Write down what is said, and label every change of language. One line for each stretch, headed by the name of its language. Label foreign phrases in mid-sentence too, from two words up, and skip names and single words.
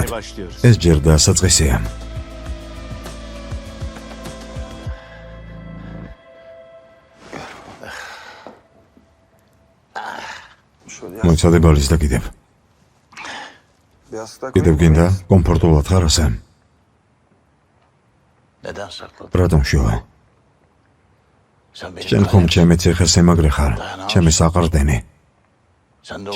Georgian: ეს ჯერ დასაწყისია. მოიცადე ბალის და კიდევ. კიდევ გინდა კომფორტულად ხარ ასე?
Turkish: Neden sakladın?
Georgian: რატომ შოვა?
Turkish: Sen benim
Georgian: შენ ხომ ჩემი ციხეს ემაგრე ხარ, ჩემი საყრდენი.
Turkish: Sen de